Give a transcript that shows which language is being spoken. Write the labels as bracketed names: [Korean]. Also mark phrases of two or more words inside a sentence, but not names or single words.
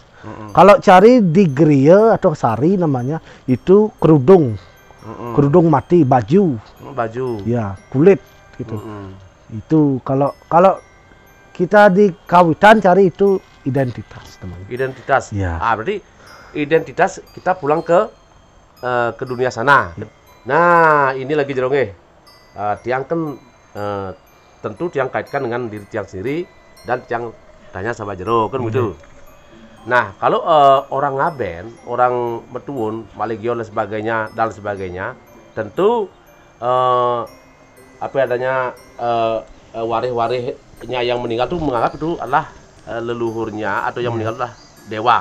[Indonesian] Kalau cari di geria atau sari namanya itu kerudung, kerudung mati, baju. Baju. Ya, kulit gitu. Itu kalau kita di kawitan cari itu identitas teman. Identitas. Ya. Berarti identitas kita pulang ke dunia sana. Nah, ini lagi Jero nggih. Tiang kan tentu tiang kaitkan dengan diri tiang sendiri dan tiang tanya sama Jero kan begitu. Nah, kalau orang ngaben, orang metuun, maligion dan sebagainya, tentu apa adanya waris-warisnya yang meninggal itu menganggap itu adalah leluhurnya atau yang meninggal adalah dewa.